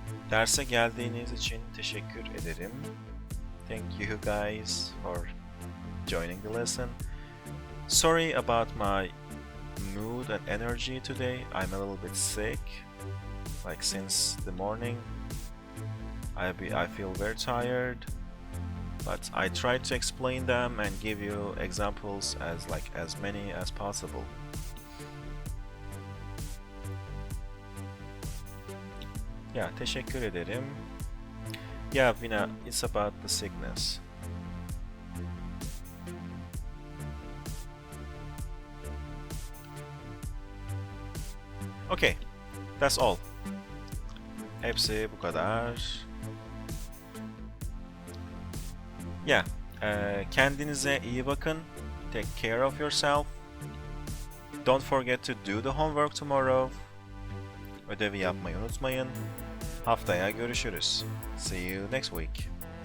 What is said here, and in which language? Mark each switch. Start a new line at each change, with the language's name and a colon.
Turkish: Derse geldiğiniz için teşekkür ederim.
English: Thank you guys for joining the lesson. Sorry about my mood and energy today. I'm a little bit sick. Like since the morning. I feel very tired. But I tried to explain them and give you examples as many as possible. Yeah,
Turkish: teşekkür ederim.
English: Yeah, Vina, it's about the sickness. Okay, that's all.
Turkish: Hepsi bu kadar. Yeah, kendinize iyi bakın.
English: Take care of yourself. Don't forget to do the homework tomorrow.
Turkish: Ödevi yapmayı unutmayın. Haftaya görüşürüz.
English: See you next week.